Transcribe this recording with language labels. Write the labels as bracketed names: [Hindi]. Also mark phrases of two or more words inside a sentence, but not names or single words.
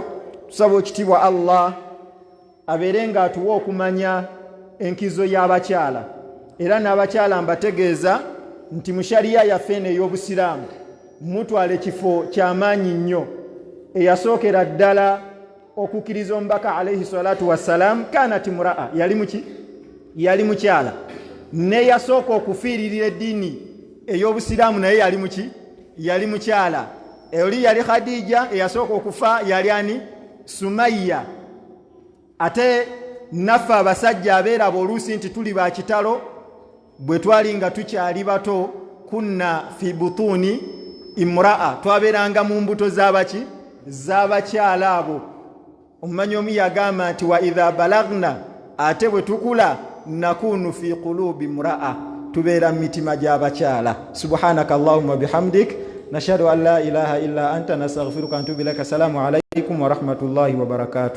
[Ganda] Tusaba ekitiibwa Allah abeere nga atuwa okumanya enkizo y'abakyala, era n'abakyala mbategeeza nti mu Sharia yaffe eno ey'obusiraamu mutwala ekifo ky'amaanyi nnyo. Eyasookera ddala okukkiriza omubaka [Arabic] عليه الصلاة والسلام كانت امرأة, [Ganda] yali muki, yali mukyala. Neyasooka okufiiririra eddiini ey'obusiraamu naye yali muki, yali mukyala. Oli yali Khadija, eyasooka okufa yali ani, Sumayya. Ate naffe abasajja abeeraba oluusi nti tuli ba kitalo, bwe twali nga tukyali bato, [Arabic] كنا في بطون امرأة, [Ganda] twabeeranga mu mbuto z'abaki, z'abakyala abo. Omumanyi omu yagamba nti [Arabic] وإذا بلغنا, [Ganda] ate bwe tukula, [Arabic] نكون في قلوب امرأة, [Ganda] tubeera mu mitima gy'abakyala. [Arabic] سبحانك اللهم وبحمدك نشهد أن لا إله إلا أنت نستغفرك ونتوب إليك. السلام عليكم ورحمة الله وبركاته.